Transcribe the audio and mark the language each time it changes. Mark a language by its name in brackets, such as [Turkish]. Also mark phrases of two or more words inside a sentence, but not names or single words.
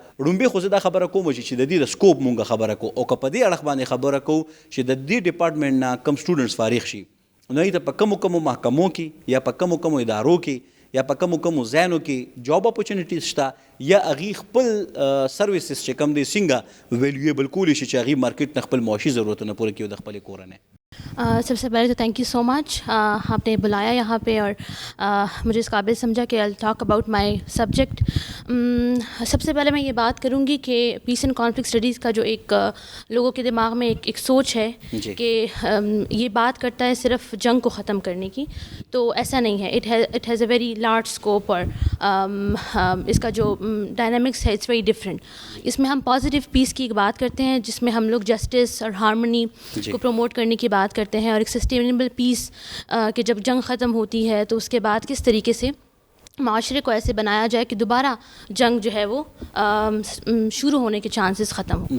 [Pashto] ړومبې خو زه دا خبره کوم چې د دې د سکوپ مونږ خبره کوو، او که په دې اړخ باندې خبره کوو چې د دې ډپارټمنټ نه کم سټوډنټس فارغ شي، نو ای ته په کمو محکمو کې یا په کمو ادارو کې یا په کمو ځایونو کې [English] job opportunities [Pashto] شته، یا هغې خپل سروسز چې کم دی څنګه ویلیویبل کولی شي چې هغې مارکیټ نه خپل معاشي ضرورتونه پوره کړي او د خپلې کورنۍ. [Urdu] سب سے پہلے تو [English] thank you so much, [Urdu] آپ نے بلایا یہاں پہ اور مجھے اس قابل سمجھا کہ [English] I talk about my subject. [Urdu] سب سے پہلے میں یہ بات کروں گی کہ [English] peace and conflict studies [Urdu] کا جو ایک لوگوں کے دماغ میں ایک سوچ ہے کہ یہ بات کرتا ہے صرف جنگ کو ختم کرنے کی، تو ایسا نہیں ہے. [English] it has a very large scope, [Urdu] اور اس کا جو ڈائنامکس ہے [English] it's very different. [Urdu] اس میں ہم [English] positive peace [Urdu] کی بات کرتے ہیں جس میں ہم لوگ جسٹس اور ہارمنی کو پروموٹ کرنے کی بات کرتے ہیں، اور ایک [English] sustainable peace [Urdu] کہ جب جنگ ختم ہوتی ہے تو اس کے بعد کس طریقے سے معاشرے کو ایسے بنایا جائے کہ دوبارہ جنگ جو ہے وہ شروع ہونے کے چانسز ختم ہوں.